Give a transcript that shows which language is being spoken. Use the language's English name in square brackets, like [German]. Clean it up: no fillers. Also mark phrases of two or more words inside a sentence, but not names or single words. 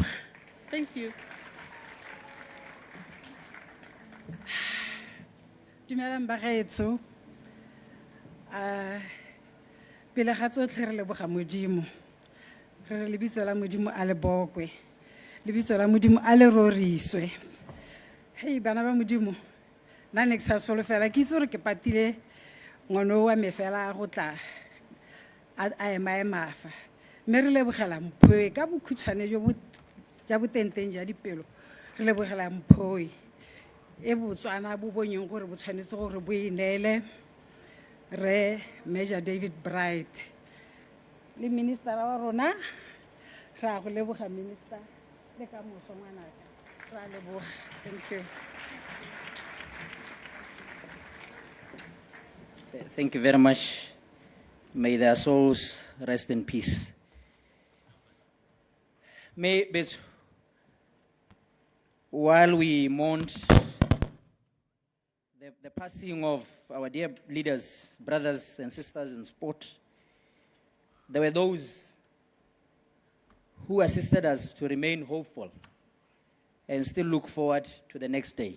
[English] Thank you. [Tswana] Dumelang bagaetso. Pele ga tsotlhe re leboga Modimo. Re re lebitso la Modimo a lebokwe. Lebitso la Modimo a le roriswe. Hey bana ba Modimo. Nna ne ke sa solofela ke itse gore ke patile ngwana wa me fela go tla a ema fa. Mme re lebogela Mphoe ka bokhutshwane jo ja botenteng ja dipelo. Re lebogela Mphoe e Botswana bo bonyeng gore bo tshwanetse gore bo inele re Major David Bright le minister wa rona ra go leboga minister le ka moso ngwanaka ra leboga. [English] Thank you. Thank you very much. May their souls rest in peace. While we mourned the passing of our dear leaders, brothers and sisters in sport, there were those who assisted us to remain hopeful and still look forward to the next day.